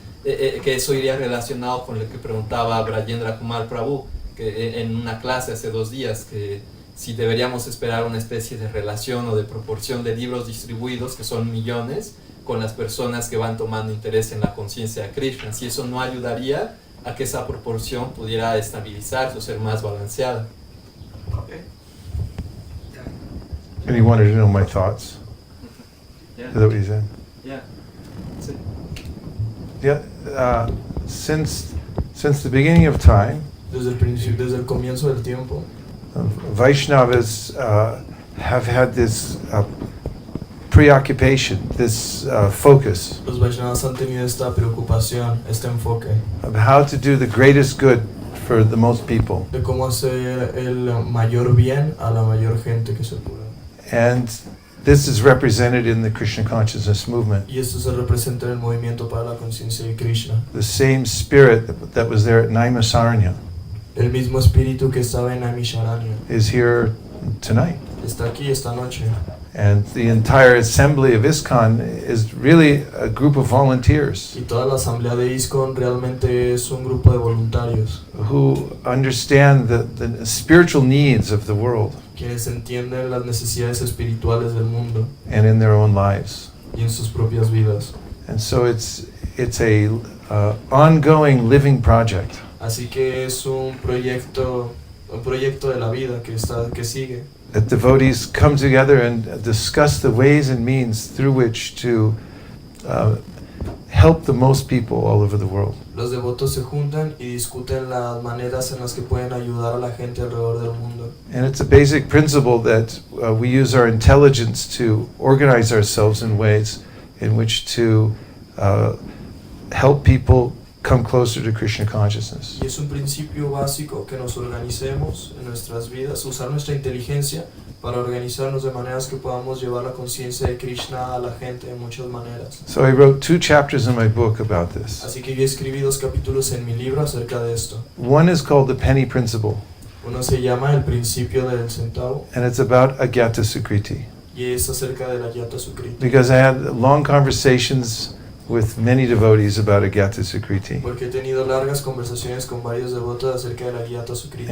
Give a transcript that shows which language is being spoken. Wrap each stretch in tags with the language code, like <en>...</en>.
<es>que eso iría relacionado con lo que preguntaba Rajendra Kumar Prabhu, que en una clase hace 2 días, que si deberíamos esperar una especie de relación o de proporción de libros distribuidos, que son millones, con las personas que van tomando interés en la conciencia de Krishna, si eso no ayudaría a que esa proporción pudiera estabilizarse o ser más balanceada.</es> <en>Okay. And he wanted to know my thoughts. Yeah. Is that what you said? Yeah. That's it. Yeah. Since the beginning of time,</en> <es>Desde el comienzo del tiempo,</es> <en>Vaishnavas have had this preoccupation, this focus</en> <es>los Vaishnavas han tenido esta preocupación, este enfoque</es> <en>of how to do the greatest good for the most people.</en> <es>de cómo hacer el mayor bien a la mayor gente que se pueda.</es> <en>And this is represented in the Krishna consciousness movement.</en> <es>Y esto se representa en el movimiento para la conciencia de Krishna.</es> <en>The same spirit that was there at Naimisaranya</en> <es>El mismo espíritu que estaba en Naimisharanya</es> <en>is here tonight.</en> <es>está aquí esta noche.</es> <en>And the entire assembly of ISKCON is really a group of volunteers</en> <es>Y toda la asamblea de ISKCON realmente es un grupo de voluntarios</es> <en>who understand the spiritual needs of the world</en> <es>quienes entienden las necesidades espirituales del mundo</es> <en>and in their own lives.</en> <es>y en sus propias vidas.</es> <en>And so it's a ongoing living project.</en> <es>Así que es un proyecto de la vida que sigue.</es> <en>That devotees come together and discuss the ways and means through which to help the most people all over the world.</en> <es>Los devotos se juntan y discuten las maneras en las que pueden ayudar a la gente alrededor del mundo.</es> <en>And it's a basic principle that we use our intelligence to organize ourselves in ways in which to help people come closer to Krishna consciousness.</en> <es>Y es un principio básico que nos organicemos en nuestras vidas, usar nuestra inteligencia para organizarnos de maneras que podamos llevar la conciencia de Krishna a la gente de muchas maneras.</es> <en>So I wrote 2 chapters in my book about this.</en> <es>Así que yo escribí 2 capítulos en mi libro acerca de esto.</es> <en>One is called the penny principle,</en> <es>Uno se llama El principio del centavo</es> <en>and it's about agyata sukriti.</en> <es>y es acerca de la Yata Sukriti.</es> <en>Because I had long conversations with many devotees about agyata sukriti,</en> <es>Porque he tenido largas conversaciones con varios devotos acerca de la Yata Sukriti,</es>